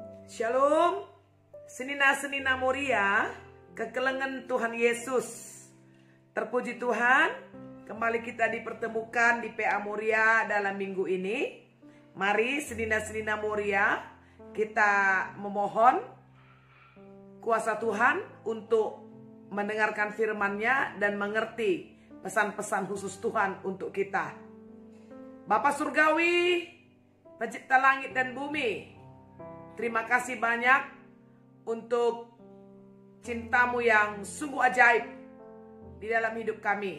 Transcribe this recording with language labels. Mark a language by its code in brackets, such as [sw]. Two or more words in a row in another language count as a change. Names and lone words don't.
[btx] Shalom, senina-senina Moria, kekelengan Tuhan Yesus. [id] Terpuji Tuhan, kembali kita dipertemukan di PA Moria dalam minggu ini. Mari senina-senina Moria, kita memohon kuasa Tuhan untuk mendengarkan firman-Nya dan mengerti pesan-pesan khusus Tuhan untuk kita. Bapa Surgawi, Pencipta langit dan bumi, terima kasih banyak untuk cinta-Mu yang sungguh ajaib di dalam hidup kami.